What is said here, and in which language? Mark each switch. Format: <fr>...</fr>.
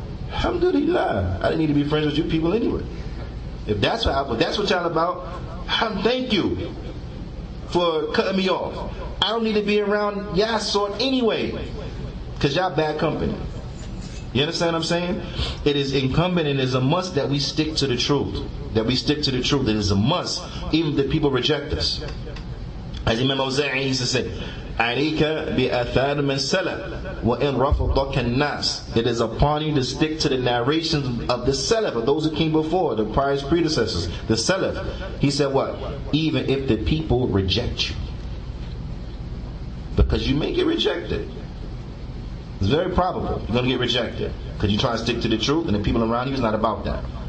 <en>Alhamdulillah, I didn't need to be friends with you people anyway. If that's what y'all about, thank you for cutting me off. I don't need to be around y'all sort anyway, because y'all bad company. You understand what I'm saying? It is incumbent and it is a must that we stick to the truth. That we stick to the truth. It is a must, even if people reject us. As Imam Awza'i used to say,</en> <ar>عَلَيْكَ بِأَثَارِ مَنْ سَلَفْ وَإِنْ رَفَضَكَ النَّاسِ.</ar> <en>It is upon you to stick to the narrations of the Salaf, of those who came before, the pious predecessors, the Salaf. He said what? Even if the people reject you. Because you may get rejected. It's very probable you're going to get rejected. Because you try to stick to the truth and the people around you is not about that.</en>